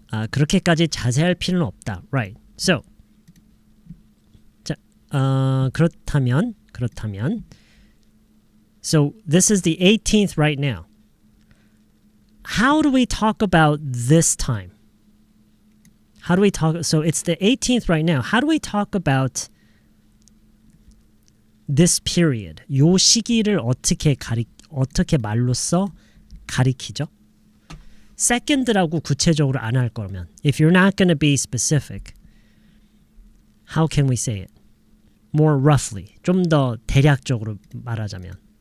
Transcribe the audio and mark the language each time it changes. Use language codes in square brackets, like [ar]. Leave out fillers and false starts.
[ko] 그렇게까지 자세할 필요는 없다. [en] Right. So, [ko] 자, 그렇다면, [en] so this is the 18th right now. How do we talk about this time? How do we talk? So it's the 18th right now. How do we talk about this period? [ko] 요 시기를 어떻게 말로써 가리키죠? second라고 구체적으로 안 할 거면, [en] if you're not going to be specific, how can we say it? More roughly. [ko] 좀 더 대략적으로 말하자면.